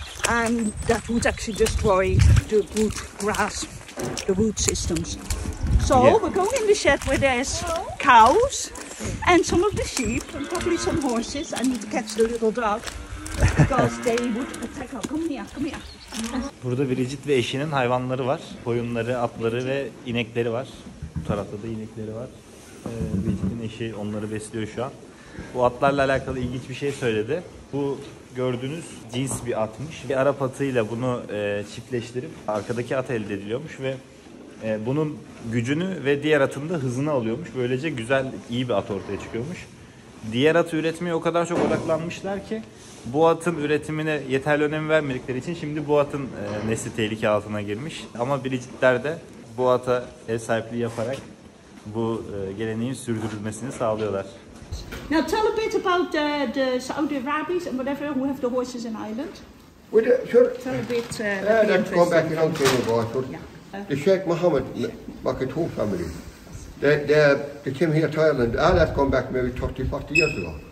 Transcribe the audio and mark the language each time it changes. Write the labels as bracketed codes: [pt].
[en] And that would actually destroy the good grass, the root systems. So we're going in the shed where there's cows and some of the sheep and probably some horses. I need to catch the little dog because they would attack us. Come here, come here. [tr] Burada Bridget ve eşinin hayvanları var. Koyunları, atları ve inekleri var. Bu tarafta da inekleri var. Bridget'in eşi onları besliyor şu an. Bu atlarla alakalı ilginç bir şey söyledi. Bu gördüğünüz cins bir atmış. Bir Arap atıyla bunu çiftleştirip arkadaki at elde ediliyormuş ve bunun gücünü ve diğer atın da hızını alıyormuş. Böylece güzel, iyi bir at ortaya çıkıyormuş. Diğer atı üretmeye o kadar çok odaklanmışlar ki bu atın üretimine yeterli önem vermedikleri için şimdi bu atın nesli tehlike altına girmiş. Ama Bridget'ler de bu ata ev sahipliği yaparak bu geleneğin sürdürülmesini sağlıyorlar. [en] Now tell a bit about the Saudi Arabis and whatever who have the horses in Ireland. Sure. Tell a bit. Let's go back a long time ago. The Sheikh Mohammed Makatoum family. They came here to Ireland. That's gone back maybe 30-40 years ago.